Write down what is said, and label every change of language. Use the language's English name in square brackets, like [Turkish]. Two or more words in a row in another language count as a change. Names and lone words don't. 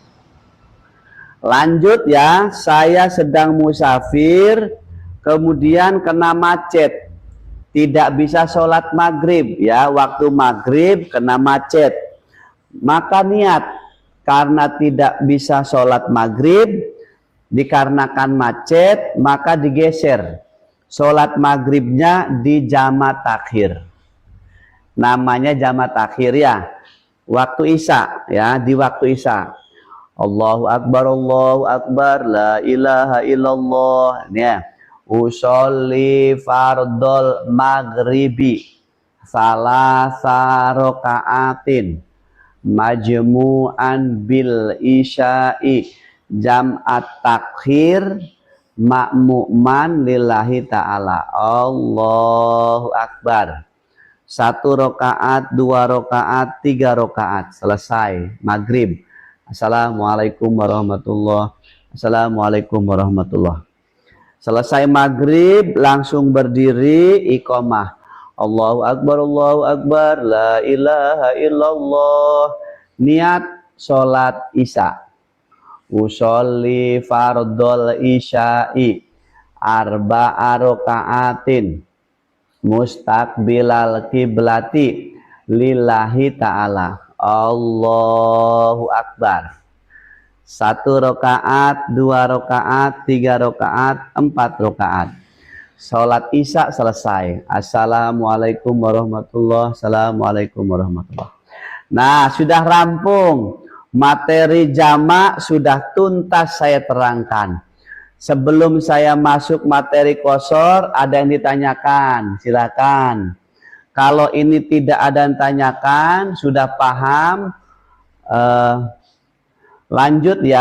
[Indonesian] Lanjut ya, saya sedang musafir kemudian kena macet, tidak bisa sholat maghrib ya, waktu maghrib kena macet, maka niat karena tidak bisa sholat maghrib dikarenakan macet, maka digeser sholat maghribnya di jamak takhir. Namanya jamak takhir ya, waktu isya ya, di waktu isya. [Arabic] الله أكبر، لا إله إلا الله ya. أصلي فرض المغرب ثلاث ركعات مجموعا بالعشاء جمع تأخير مأموما لله تعالى. الله أكبر. [Indonesian] 1 rakaat, 2 rakaat, 3 rakaat. Selesai maghrib. [Arabic] السلام عليكم ورحمة الله وبركاته. السلام عليكم ورحمة الله وبركاته. [Indonesian] Selesai maghrib langsung berdiri iqomah. [Arabic] الله أكبر، لا إله إلا الله. [Indonesian] Niat sholat isya. [Arabic] أصلي فرض العشاء أربع ركعات مستقبل القبلة لله تعالى. الله أكبر. [Indonesian] 1 rakaat, 2 rakaat, 3 rakaat, 4 rakaat. Sholat isya selesai. [Arabic] السلام عليكم ورحمة الله وبركاته. السلام عليكم ورحمة الله وبركاته. [Indonesian] Nah, sudah rampung. Materi jamak sudah tuntas saya terangkan. Sebelum saya masuk materi qasar, ada yang ditanyakan, silakan. Kalau ini tidak ada yang tanyakan, sudah paham, lanjut ya.